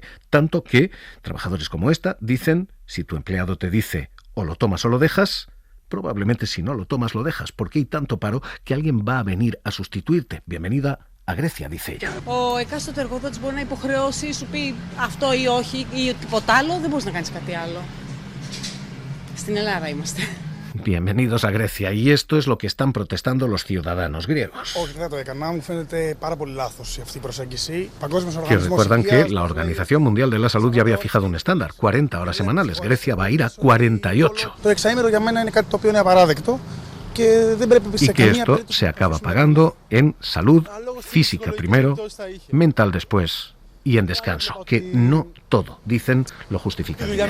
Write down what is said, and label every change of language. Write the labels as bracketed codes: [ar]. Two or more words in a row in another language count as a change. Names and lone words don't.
[es] Tanto que trabajadores como esta dicen, si tu empleado te dice o lo tomas o lo dejas, probablemente si no lo tomas lo dejas, porque hay tanto paro que alguien va a venir a sustituirte. Bienvenida a Grecia, dice ella. [el] Ο εκάστοτε εργοδότης μπορεί να υποχρεώσει, σου πει αυτό ή όχι ή τίποτα άλλο, δεν μπορείς να κάνεις κάτι άλλο. Στην Ελλάδα είμαστε. [es] Bienvenidos a Grecia, y esto es lo que están protestando los ciudadanos griegos. Que recuerdan que la Organización Mundial de la Salud ya había fijado un estándar, 40 horas semanales. Grecia va a ir a 48. Y que esto se acaba pagando en salud física primero, mental después y en descanso, que no todo, dicen, lo justifica.